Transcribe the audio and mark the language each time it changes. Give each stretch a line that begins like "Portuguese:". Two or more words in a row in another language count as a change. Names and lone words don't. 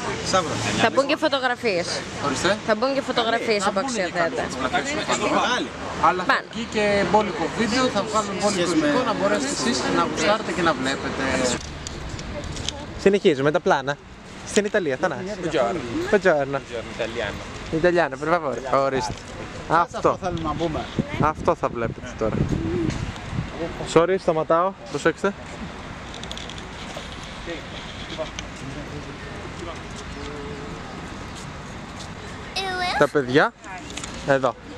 Greek: Θα μπουν και φωτογραφίες. Ορίστε. Θα μπουν και φωτογραφίες από αξιοθέατα. Αλλά θα βγει και μπόλικο βίντεο, θα βγάλουμε μπόλικο υλικό να μπορέσετε εσείς να γουστάρετε και να βλέπετε. Συνεχίζουμε τα πλάνα. Στην Ιταλία, Θανάση.
Italian: Buongiorno. Italiano, per favore.
Greek: Ορίστε. Αυτό θα βλέπετε τώρα. Sorry, σταματάω. Προσέξτε. Τα παιδιά, εδώ.